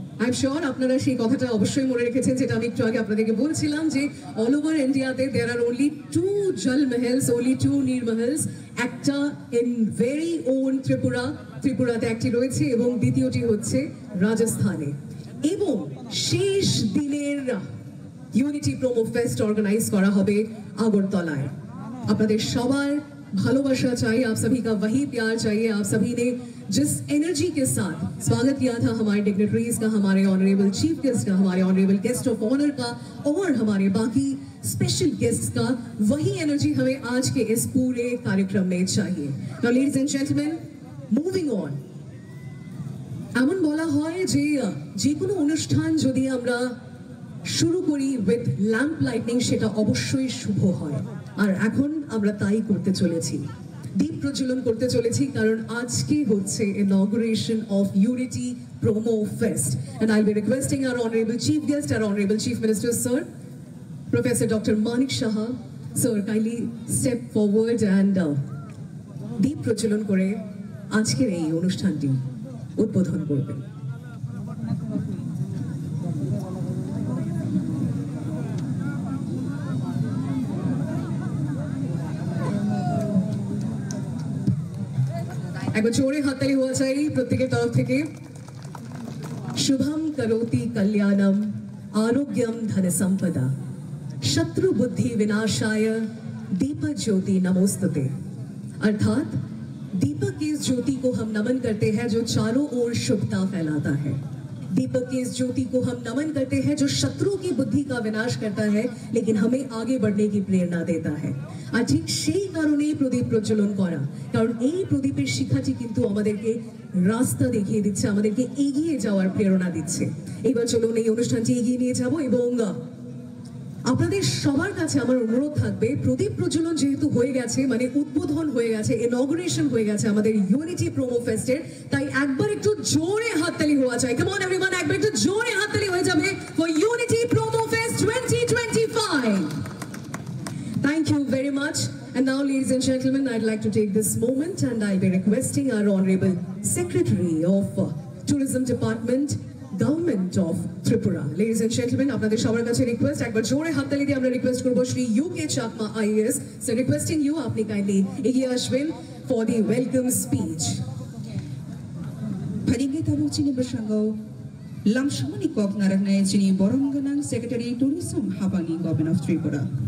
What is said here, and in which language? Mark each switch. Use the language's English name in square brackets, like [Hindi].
[English] I am sure [Bangla] আপনারা সেই কথাটা অবশ্যই মনে রেখেছেন, যেটা আমি একটু আগে আপনাদেরকে বলছিলাম যে [English] All over ইন্ডিয়াতে there are only 2 Jal Mahals, only 2 Neer Mahals. [Bangla] একটা [English] in very own [Bangla] ত্রিপুরাতে একটি রয়েছে এবং দ্বিতীয়টি হচ্ছে রাজস্থানে। এবং শেষ দিনের ইউনিটি প্রোমো ফেস্ট অর্গানাইজ করা হবে আগরতলায়। আপনাদের সবার [Hindi] भालोबाशा चाहिए, आप सभी का वही प्यार चाहिए। आप सभी ने जिस एनर्जी के साथ स्वागत किया था हमारे डिग्नेटरीज का, हमारे ऑनरेबल चीफ गेस्ट का, हमारे ऑनरेबल गेस्ट ऑफ ऑनर का और हमारे बाकी स्पेशल गेस्ट्स का, वही एनर्जी हमें आज के इस पूरे कार्यक्रम में चाहिए। [English] Now ladies and gentleman, moving on. [Bangla] এমন বলা হয় যে কোনো অনুষ্ঠান যদি আমরা শুরু করি [English] with lamp lighting [Bangla] সেটা অবশ্যই শুভ হয়, আর এখন আমরা তাই করতে চলেছি, দীপ প্রজ্বলন করতে চলেছি, কারণ আজকে হচ্ছে [English] inauguration of [Bangla] unity promo fest. [English] and I will be requesting our honourable chief guest, our honourable chief minister sir professor doctor Manik Saha sir, kindly step forward and [Bangla] দীপ প্রজ্বলন করে আজকের এই অনুষ্ঠানটি উদ্বোধন করবেন। একবার জোরে হাততালি হওয়া চাই প্রত্যেকের তরফ থেকে। [Sanskrit] শুভম করোতি কল্যাণম আরোগ্যম ধন সম্পদা शत्रु बुद्धि विनाशाय दीपक ज्योति नमोस्तुते। [Hindi] अर्थात दीपक की इस ज्योति को हम नमन करते हैं जो चारों ओर शुभता फैलाता है। दीपक की इस ज्योति को हम नमन करते हैं जो शत्रु की बुद्धि का विनाश करता है लेकिन हमें आगे बढ़ने की प्रेरणा देता है। [Bangla] আর ঠিক সেই কারণেই প্রদীপ প্রজ্বলন করা, কারণ এই প্রদীপের শিখাটি কিন্তু আমাদেরকে রাস্তা দেখিয়ে দিচ্ছে, আমাদেরকে এগিয়ে যাওয়ার প্রেরণা দিচ্ছে। এবার চলুন এই অনুষ্ঠানটি এগিয়ে নিয়ে যাব এবং আপনাদের সবার কাছে আমার অনুরোধ থাকবে, প্রদীপ প্রজ্বলন যেহেতু হয়ে গেছে, মানে উদ্বোধন হয়ে গেছে, ইনঅগুরেশন হয়ে গেছে আমাদের ইউনিটি প্রোমো ফেস্টের, তাই একবার একটু জোরে হাততালি হওয়া চাই। [English] come on everyone, [Bangla] একবার একটু জোরে হাততালি হয়ে যাবে for unity promo fest 2025। [English] Thank you very much. And now, ladies and gentlemen, I'd like to take this moment and I'll be requesting our Honorable Secretary of Tourism Department, Government of Tripura. Ladies and gentlemen, [Bangla] আপনাদের সবার কাছে request, একবার জোরে হাততালি দিয়ে আমরা request করব Shri UK Chakma is. [English] so requesting you, [Bangla] আপনি কাইন্ডলি এগিয়ে আসবেন [English] For the welcome speech. [Kok Borok] Pharingge tabuk chini bersangau lamshamani kok naraknai chini borongganang Secretary Tourism Habani Government of Tripura.